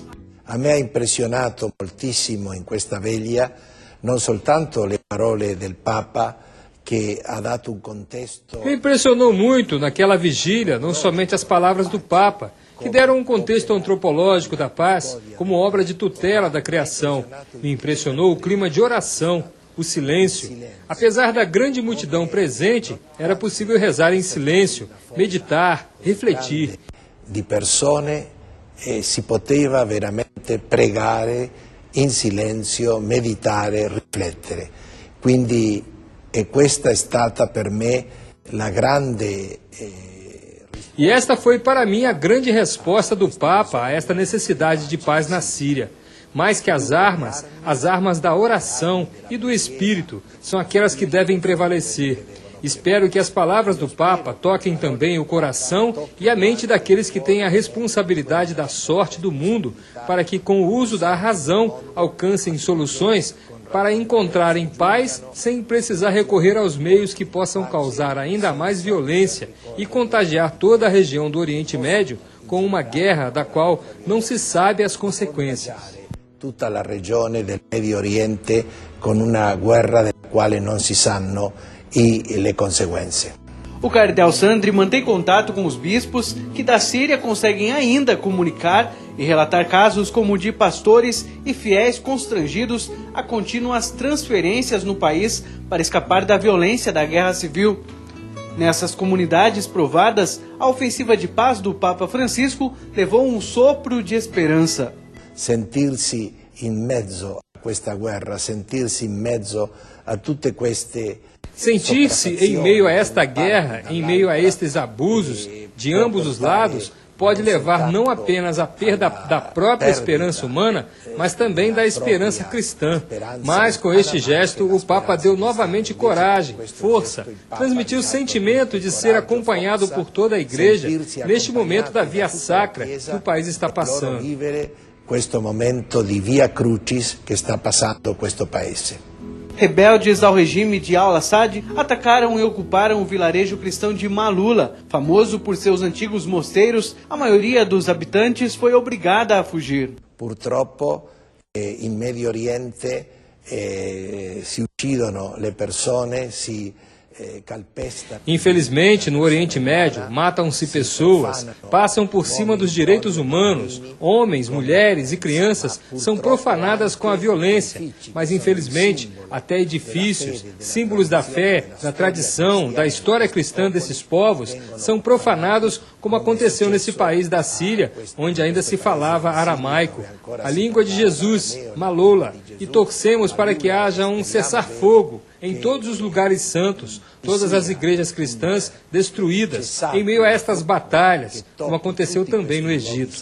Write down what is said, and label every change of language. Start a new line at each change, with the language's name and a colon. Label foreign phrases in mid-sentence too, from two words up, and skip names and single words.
Italian: A me ha impressionato moltissimo in questa veglia non soltanto le parole del Papa, que ha dato
Portuguese: um contexto. Me impressionou muito naquela vigília, não somente as palavras do Papa, que deram um contexto antropológico da paz como obra de tutela da criação. Me impressionou o clima de oração, o silêncio. Apesar da grande multidão presente, era possível rezar em silêncio, meditar, refletir.
Italian: Di persone si poteva veramente pregare in silenzio, meditare, riflettere. Quindi questa è stata per me la grande
Portuguese: E esta foi para mim a grande resposta do Papa a esta necessidade de paz na Síria. Mais que as armas da oração e do Espírito são aquelas que devem prevalecer. Espero que as palavras do Papa toquem também o coração e a mente daqueles que têm a responsabilidade da sorte do mundo, para que, com o uso da razão, alcancem soluções para encontrarem paz sem precisar recorrer aos meios que possam causar ainda mais violência e contagiar toda a região do Oriente Médio com uma guerra da qual não se sabe as consequências.
Italian: Tutta a regione del Medio Oriente con una guerra della quale non si sanno le conseguenze.
Portuguese: O cardeal Sandri mantém contato com os bispos que da Síria conseguem ainda comunicar e relatar casos como o de pastores e fiéis constrangidos a contínuas transferências no país para escapar da violência da guerra civil. Nessas comunidades provadas, a ofensiva de paz do Papa Francisco levou um sopro de esperança.
Italian: Sentir-se in mezzo a questa guerra, sentir-se in mezzo a tutte queste...
Portuguese: Sentir-se em meio a esta guerra, em meio a estes abusos de ambos os lados, pode levar não apenas à perda da própria esperança humana, mas também da esperança cristã. Mas com este gesto, o Papa deu novamente coragem, força, transmitiu o sentimento de ser acompanhado por toda a Igreja neste momento da via sacra que o país está passando.
Italian: Questo momento di via crucis
Portuguese: que está passando
Italian: questo paese.
Portuguese: Rebeldes ao regime de al-Assad atacaram e ocuparam o vilarejo cristão de Malula. Famoso por seus antigos mosteiros, a maioria dos habitantes foi obrigada a fugir.
Italian: Purtroppo, in Medio Oriente si uccidono le persone, si calpestano.
Portuguese: Infelizmente, no Oriente Médio, matam-se pessoas, passam por cima dos direitos humanos, homens, mulheres e crianças são profanadas com a violência, mas infelizmente, até edifícios, símbolos da fé, da tradição, da história cristã desses povos, são profanados como aconteceu nesse país da Síria, onde ainda se falava aramaico, a língua de Jesus, Malola, e torcemos para que haja um cessar-fogo em todos os lugares santos, todas as igrejas cristãs destruídas em meio a estas batalhas, como aconteceu também no Egito.